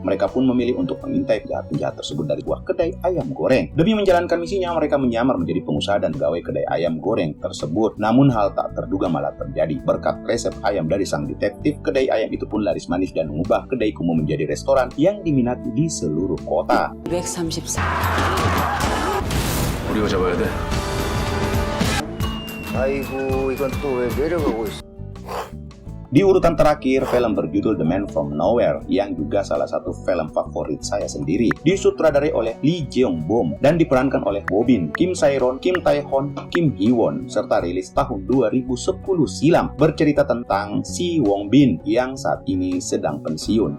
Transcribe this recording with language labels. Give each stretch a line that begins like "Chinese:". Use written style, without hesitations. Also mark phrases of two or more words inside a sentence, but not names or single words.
Indonesian: Mereka pun memilih untuk mengintai penjahat-penjahat tersebut dari buah kedai ayam goreng. Demi menjalankan misinya, mereka menyamar menjadi pengusaha dan pegawai kedai ayam goreng tersebut. Namun hal tak terduga malah terjadi. Berkat resep ayam dari sang detektif, kedai ayam itu pun laris manis dan mengubah kedai kumuh menjadi restoran yang diminati di seluruh kota. 234.
Korean: 우리가 잡아야 돼. 아이고 이건 또 왜 내려가고 있어?
Indonesian: Di urutan terakhir, film berjudul The Man From Nowhere, yang juga salah satu film favorit saya sendiri, disutradarai oleh Lee Jeong Bom dan diperankan oleh Woo Bin, Kim Sae-ron, Kim Tae-hon, Kim Hee-won, serta rilis tahun 2010 silam. Bercerita tentang Si Wong Bin yang saat ini sedang pensiun.